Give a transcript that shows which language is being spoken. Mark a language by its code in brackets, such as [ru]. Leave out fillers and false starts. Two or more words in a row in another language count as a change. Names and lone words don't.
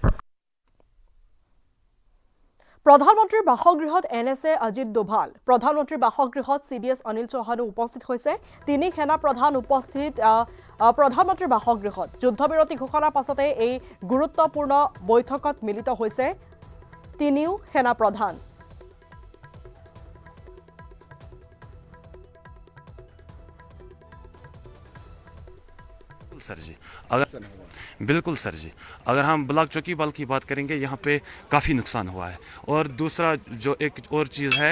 [as] প্ৰধানমন্ত্ৰীৰ বাসগৃহত NSA অজিত ডোভাল প্ৰধানমন্ত্ৰীৰ বাসগৃহত CDS অনিল চৌহানো উপস্থিত হৈছে তিনি সেনা প্ৰধান উপস্থিত প্ৰধানমন্ত্ৰীৰ বাসগৃহত যুদ্ধবিৰতি ঘোষণাৰ পাছতে এই গুৰুত্বপূৰ্ণ বৈঠকত মিলিত হৈছে তিনিও সেনা প্ৰধান [hi] सर जी बिल्कुल सर जी अगर हम ब्लॉक चौकी बल की बात करेंगे यहाँ पे काफ़ी नुकसान हुआ है और दूसरा जो एक और चीज़ है